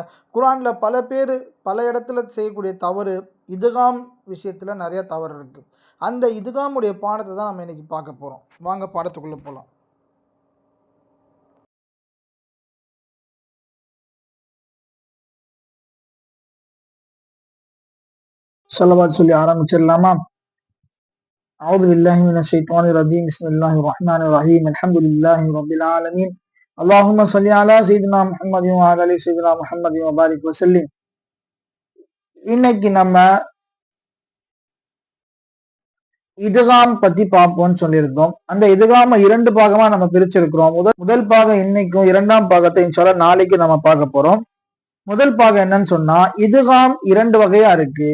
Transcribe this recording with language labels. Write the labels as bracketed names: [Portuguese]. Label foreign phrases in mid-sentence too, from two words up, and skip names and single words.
[Tamil] குரானில் பல பேர் பல இடத்துல செய்யக்கூடிய தவறு, இதுகாம் விஷயத்தில் நிறையா தவறு இருக்குது. அந்த இதுகாமுடைய பாடத்தை தான் நம்ம இன்றைக்கி பார்க்க போகிறோம். வாங்க பாடத்துக்குள்ளே போகலாம். ஸலவாத் சொல்லி ஆரம்பிச்சிடலாமா? [Arabic] أعوذ بالله من الشيطان الرجيم. بسم الله الرحمن الرحيم. الحمد لله رب العالمين. اللهم صل على سيدنا محمد وعلى آل سيدنا محمد وبارك وسلم. [Tamil] இன்னைக்கு நம்ம இதுகாம் பத்தி பார்ப்போம்னு சொல்லியிருந்தோம். அந்த இதுகாம 2 பாகமா நம்ம பிரிச்சிருக்கிறோம். முதல் பாகம் இன்னைக்கும், 2ஆம் பாகத்தை இன்ஷால்லா நாளைக்கு நம்ம பார்க்க போறோம். முதல் பாகம் என்னன்னு சொன்னா, இதுகாம் 2 வகையா இருக்கு.